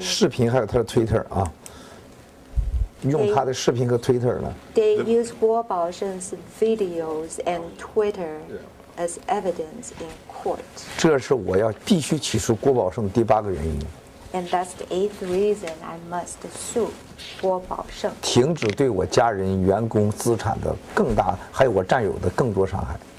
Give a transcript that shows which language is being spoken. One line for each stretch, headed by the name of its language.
Chinese: 视频还有他的 Twitter 啊，用他的视频和 Twitter 呢。
English: They use Guo Baosheng's videos and Twitter as evidence in court.
Chinese: 这是我要必须起诉郭宝胜的第8个原因。
English: And that's the 8th reason I must sue Guo Baosheng.
Chinese: 停止对我家人、员工资产的更大，还有我战友的更多伤害。